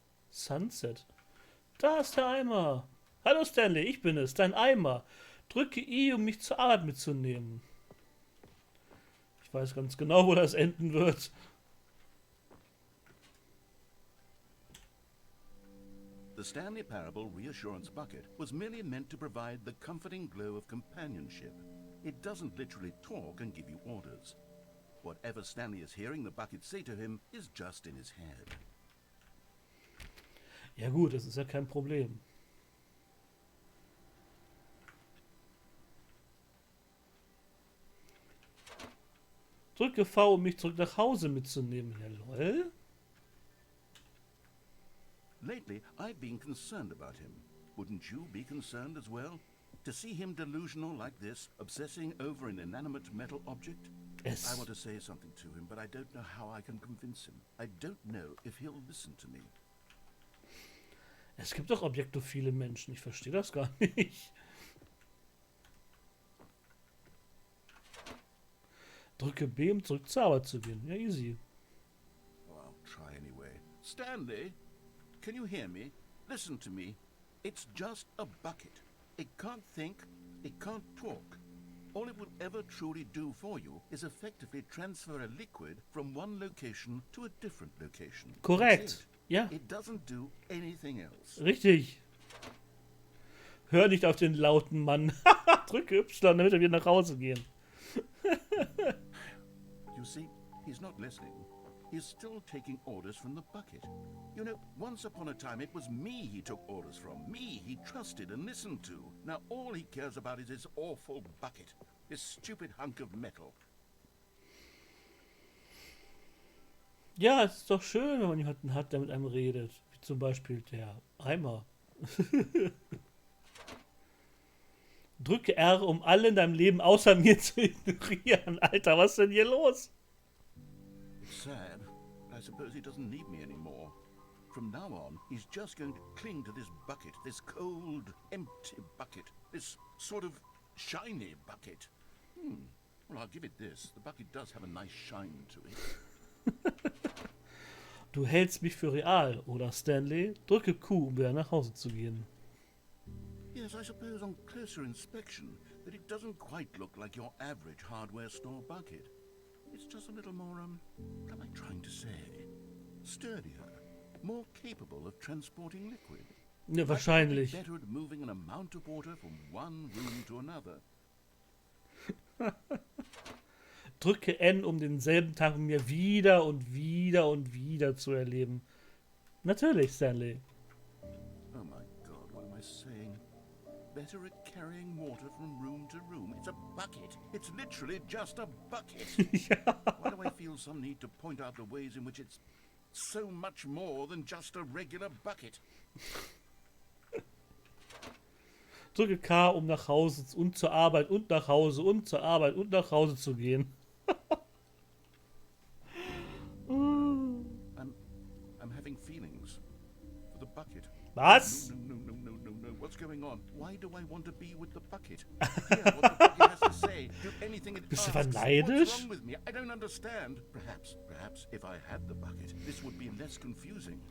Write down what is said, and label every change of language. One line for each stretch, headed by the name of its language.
German: Sunset. Da ist der Eimer. Hallo Stanley, ich bin es, dein Eimer. Drücke I, um mich zur Arbeit mitzunehmen. Ich weiß ganz genau, wo das enden wird.
English: The Stanley Parable Reassurance Bucket was merely meant to provide the comforting glow of companionship. It doesn't literally talk and give you orders. Whatever Stanley is hearing the bucket say to him is just in his head.
German: Ja gut, das ist ja kein Problem. Drücke V, um mich zurück nach Hause mitzunehmen. Ja, lol.
English: Lately, I've been concerned about him. Wouldn't you be concerned as well? To see him delusional like this, obsessing over an inanimate metal object? I want to say something to him, but I don't know how I can convince him. I don't know if he'll listen to me.
German: Es gibt doch objektophile Menschen. Ich verstehe das gar nicht. Drücke B, um zurück zur Arbeit zu gehen. Ja, easy.
English: Oh, I'll try anyway. Stanley, can you hear me? Listen to me. It's just a bucket. It can't think, it can't talk. All it will ever truly do for you is effectively transfer a liquid from one location to a different location.
German: Korrekt. Ja.
English: It doesn't do anything else.
German: Richtig. Hör nicht auf den lauten Mann. Drücke Y, damit wir wieder nach Hause gehen.
English: You see, he's not listening. He's still taking orders from the bucket. You know, once upon a time it was me he took orders from. Me he trusted and listened to. Now all he cares about is his awful bucket. This stupid hunk of metal.
German: Ja, es ist doch schön, wenn man jemanden hat, der mit einem redet. Wie zum Beispiel der Eimer. Drücke R, um alle in deinem Leben außer mir zu ignorieren. Alter, was ist denn hier los?
English: It's sad, but I suppose he doesn't need me anymore. From now on, he's just going to cling to this bucket, this cold, empty bucket, this sort of shiny bucket. Well, I'll give it this. The bucket does have a nice shine to it.
German: Du hältst mich für real, oder Stanley? Drücke Q, um wieder nach Hause zu gehen.
English: Yes, I suppose on closer inspection that it doesn't quite look like your average hardware store bucket. It's just a little more, what am I trying to say? Sturdier, more capable of transporting liquid.
German: Ja, wahrscheinlich.
English: Better at moving an amount of water from one room to another.
German: Drücke N, um denselben Tag mit mir wieder und wieder und wieder zu erleben. Natürlich, Stanley.
English: Oh my God, what am I saying? Better at carrying water from room to room. It's a bucket. It's literally just a bucket.
German: Ja.
English: Why do I feel some need to point out the ways in which it's so much more than just a regular bucket?
German: Drücke K, um nach Hause und zur Arbeit und nach Hause und zur Arbeit und nach Hause zu gehen.
English: I'm having feelings for the bucket.
German: Was?
English: No. What's going on? Why do I want to be with the bucket? Hear what the bucket has to say. Do anything it
German: Bist du
English: asks.
German: neidisch?
English: What's wrong with me? I don't understand. Perhaps if I had the bucket, this would be less confusing.